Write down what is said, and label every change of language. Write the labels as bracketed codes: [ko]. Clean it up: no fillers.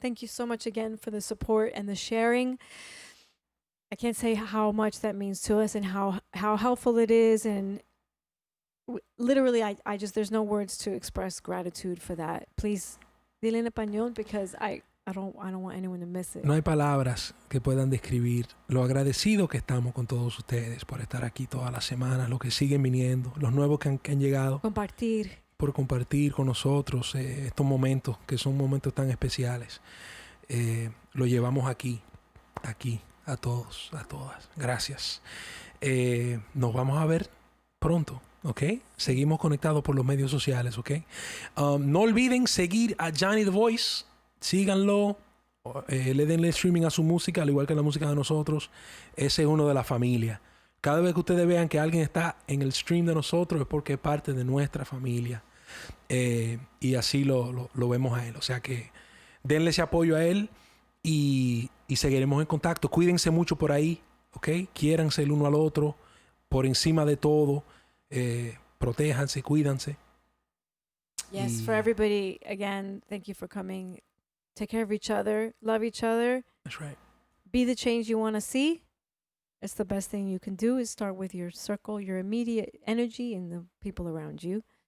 [en] Thank you so much again for the support and the sharing. I can't say how much that means to us and how helpful it is. And literally, I just, there's no words to express gratitude for that. Please, [es] dile en español, [en] because I don't want anyone to miss it. [es] no hay palabras que puedan describir lo agradecido que estamos con todos ustedes por estar aquí todas las semanas, los que siguen viniendo, los nuevos que han llegado, Compartir. por compartir con nosotros estos momentos que son momentos tan especiales. Lo llevamos aquí, a todos, a todas. Gracias. Nos vamos a ver pronto, ¿ok? Seguimos conectados por los medios sociales, ¿ok? No olviden seguir a Jhoni The Voice. Síganlo. Le denle streaming a su música, al igual que la música de nosotros. Ese es uno de la familia. Cada vez que ustedes vean que alguien está en el stream de nosotros es porque es parte de nuestra familia. Y así lo vemos a él. O sea que denle ese apoyo a él y seguiremos en contacto. Cuídense mucho por ahí, ¿ok? Quiéranse el uno al otro por encima de todo. Protéjanse, cuídanse. [en] Yes, Y- for everybody, again, thank you for coming. Take care of each other. Love each other. That's right. Be the change you want to see. It's the best thing you can do is start with your circle, your immediate energy, and the people around you.